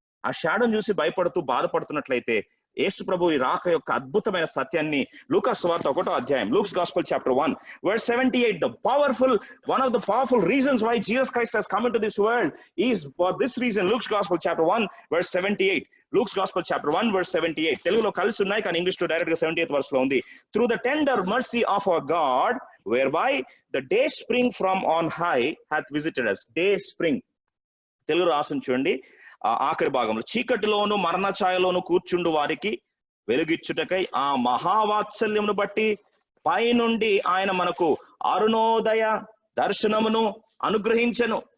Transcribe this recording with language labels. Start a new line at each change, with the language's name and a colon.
Telugu: ఆ షాడోని చూసి భయపడుతూ బాధపడుతున్నట్లయితే యేసు ప్రభు ఈ రాక యొక్క అద్భుతమైన సత్యాన్ని లూకా సువార్త 1వ అధ్యాయం,
English: Luke's gospel chapter 1 verse 78, one of the powerful reasons why Jesus Christ has come into this world is for this reason. Luke's gospel chapter 1 verse 78. Luke's gospel chapter 1 verse 78.
Telugu: తెలుగులో కలిసి ఉన్నాయి కానీ ఇంగ్లీష్ లో డైరెక్ట్ గా 78th verse లో ఉంది.
English: Through the tender mercy of our God, whereby the day spring from on high hath visited us.
Telugu: Day spring Telugu రాసుని చూడండి. ఆఖరి భాగంలో, చీకటిలోను మరణ ఛాయలోను కూర్చుండు వారికి వెలుగిచ్చుటకై ఆ మహావాత్సల్యమును బట్టి పైనుండి ఆయన మనకు అరుణోదయ దర్శనమును అనుగ్రహించెను.